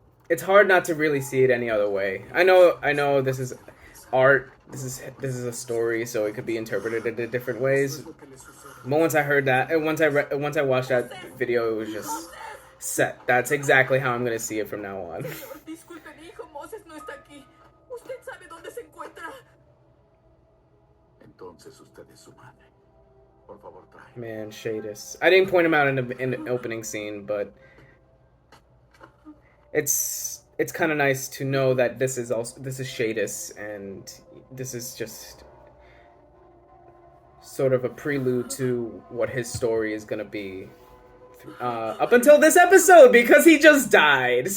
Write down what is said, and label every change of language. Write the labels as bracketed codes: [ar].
[en] It's hard not to really see it any other way. I know this is art. This is a story, so it could be interpreted in different ways. But once I heard that, and once I watched that video, it was just set. That's exactly how I'm gonna see it from now on. [es] Disculpe, mi hijo Moses no está aquí. ¿Usted sabe dónde se encuentra? Entonces usted es su madre. Por favor, trae. [en] Man, Shadis. I didn't point him out in the opening scene, but it's kind of nice to know that this is Shadis, and this is just sort of a prelude to what his story is gonna be up until this episode, because he just died.